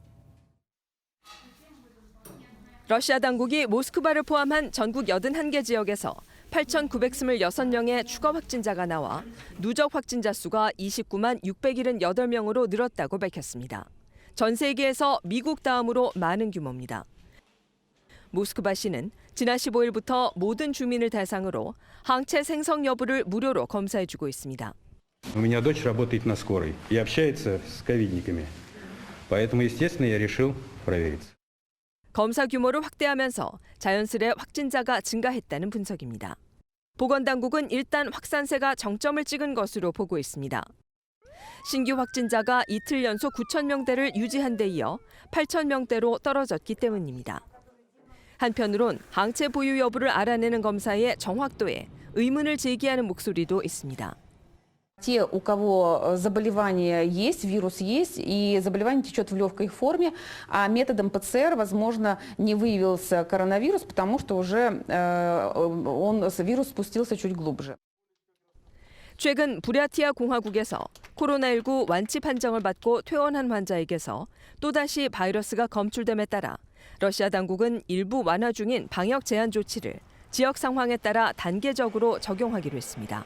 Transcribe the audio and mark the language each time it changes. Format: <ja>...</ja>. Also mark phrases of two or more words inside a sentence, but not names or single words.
<ko>러시아 당국이 모스크바를 포함한 전국 81개 지역에서 8,926명의 추가 확진자가 나와 누적 확진자 수가 29만 678명으로 늘었다고 밝혔습니다. 전 세계에서 미국 다음으로 많은 규모입니다. 모스크바시는 지난 15일부터 모든 주민을 대상으로 항체 생성 여부를 무료로 검사해주고 있습니다.</ko> <ru>У меня дочь работает на скорой и общается с ковидниками. Поэтому, естественно, я решил провериться.</ru> <ko>검사 규모를 확대하면서 자연스레 확진자가 증가했다는 분석입니다. 보건당국은 일단 확산세가 정점을 찍은 것으로 보고 있습니다. 신규 확진자가 이틀 연속 9,000명대를 유지한 데 이어 8,000명대로 떨어졌기 때문입니다. 한편으론 항체 보유 여부를 알아내는 검사의 정확도에 의문을 제기하는 목소리도 있습니다.</ko> <ru>Те, у кого заболевание есть, вирус есть, и заболевание течет в легкой форме, а методом ПЦР, возможно, не выявился коронавирус, потому что уже вирус спустился чуть глубже.</ru> <ko>최근 부랴티아 공화국에서 코로나19 완치 판정을 받고 퇴원한 환자에게서 또다시 바이러스가 검출됨에 따라 러시아 당국은 일부 완화 중인 방역 제한 조치를 지역 상황에 따라 단계적으로 적용하기로 했습니다.</ko>